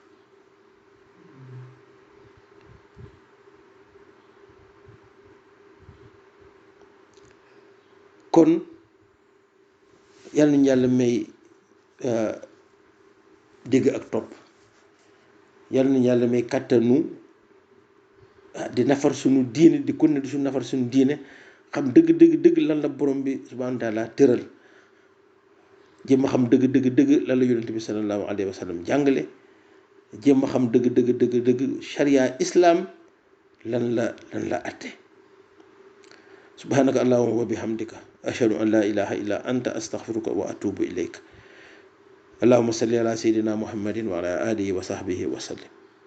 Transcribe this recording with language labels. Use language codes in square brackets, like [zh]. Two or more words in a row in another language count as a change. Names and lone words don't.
[wo] kon yàlla nañu yàlla may dégg ak topp yàlla nañu yàlla may kàttanu di nafar suñu diine di kon ne di suñu nafar suñu diine xam dëgg lan la borom bi [ar] سبحانه وتعالى [wo] tëral jéem a xam dëgg lan la yonent bi [ar] صلى الله عليه وسلم [wo] jàngale jéem a xam dëgg [ar] شريعة الإسلام [wo] lan la atte [ar] سبحانك اللهم وبحمدك أشهد أن لا إله إلا أنت أستغفرك وأتوب إليك اللهم صل على سيدنا محمد وعلى آله وصحبه وسلم